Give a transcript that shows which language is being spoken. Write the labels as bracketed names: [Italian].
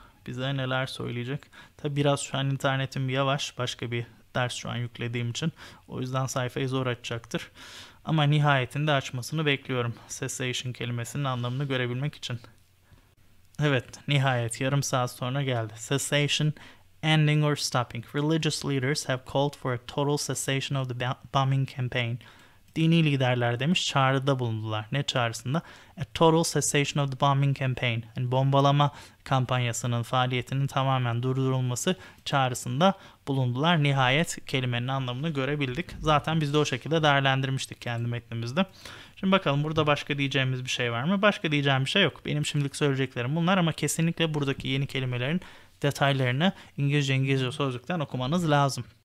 [Turkish] Bize neler söyleyecek? Tabi biraz şu an internetim yavaş. Başka bir ders şu an yüklediğim için. O yüzden sayfayı zor açacaktır. Ama nihayetinde açmasını bekliyorum. Cessation kelimesinin anlamını görebilmek için. Evet, nihayet yarım saat sonra geldi. [English] Cessation, ending or stopping. Religious leaders have called for a total cessation of the bombing campaign. [Turkish] Dini liderler demiş, çağrıda bulundular. Ne çağrısında? [English] A total cessation of the bombing campaign. [Turkish] Bombalama kampanyasının faaliyetinin tamamen durdurulması çağrısında bulundular. Nihayet kelimenin anlamını görebildik. Zaten biz de o şekilde değerlendirmiştik kendi metnimizde. Şimdi bakalım burada başka diyeceğimiz bir şey var mı? Başka diyeceğim bir şey yok. Benim şimdilik söyleyeceklerim bunlar ama kesinlikle buradaki yeni kelimelerin detaylarını İngilizce sözlükten okumanız lazım.